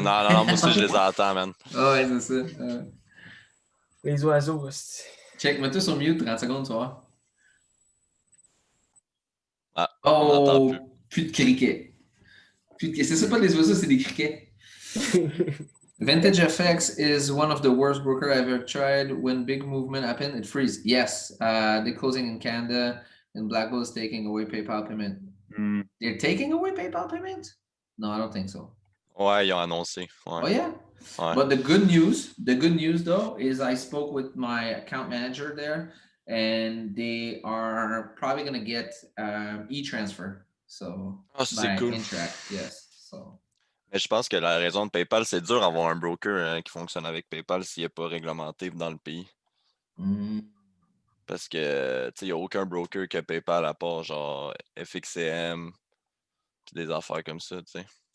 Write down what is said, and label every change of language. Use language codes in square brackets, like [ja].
[fr] Non, moi aussi, je les entends, man. Ah ouais, c'est ça. Les oiseaux, c'est... Check, mets-toi sur mute 30 secondes, tu vois. Ah, on n'entend plus. Oh, plus de criquets. C'est ça, pas des oiseaux, c'est des criquets. [en] Vintage FX is one of the worst broker I've ever tried. When big movement happen, it freeze. Yes, they're closing in Canada, and Blackbull is taking away PayPal payment. Hmm. They're taking away PayPal payment? No, I don't think so. [fr] Ouais, ils ont annoncé. Ouais. [en] Oh yeah. [fr] Ouais. [en] But the good news though is I spoke with my account manager there, and they are probably gonna get e-transfer. So [fr] Ah, ça, c'est cool. [en] Interact, yes. So. [fr] Mais je pense que la raison de PayPal, c'est dur d'avoir un broker qui fonctionne avec PayPal s'il n'est pas réglementé dans le pays. Mm. Parce que, tu sais, il n'y a aucun broker que PayPal à part genre FXCM, puis des affaires comme ça, tu sais.